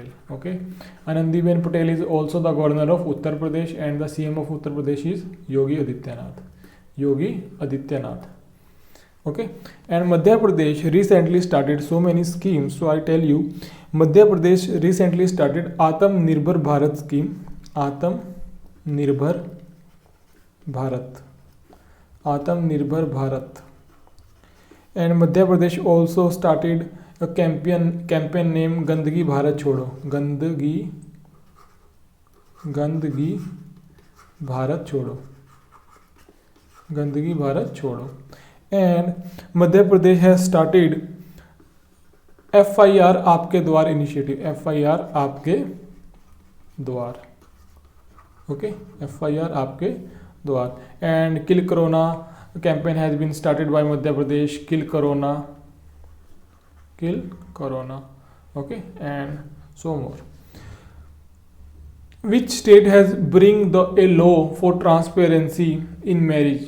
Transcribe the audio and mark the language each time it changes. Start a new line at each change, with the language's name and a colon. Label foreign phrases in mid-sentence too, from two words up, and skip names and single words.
English: Okay, Anandiben Patel is also the governor of Uttar Pradesh, and the CM of Uttar Pradesh is Yogi Adityanath. Yogi Adityanath. Okay, and Madhya Pradesh recently started so many schemes. So I tell you, Madhya Pradesh recently started Atam Nirbhar Bharat scheme. Atam Nirbhar Bharat. Atam Nirbhar Bharat. And Madhya Pradesh also started a campaign named Gandagi Bharat Chodo. Gandagi Bharat Chodo. Gandagi Bharat Chodo. And Madhya Pradesh has started FIR Aapke Dwar initiative. FIR Aapke Dwar. Okay, FIR Aapke Dwar. And Kill Corona campaign has been started by Madhya Pradesh. Kill Corona. Kill Corona. Okay, and so more. Which state has bring a law for transparency in marriage?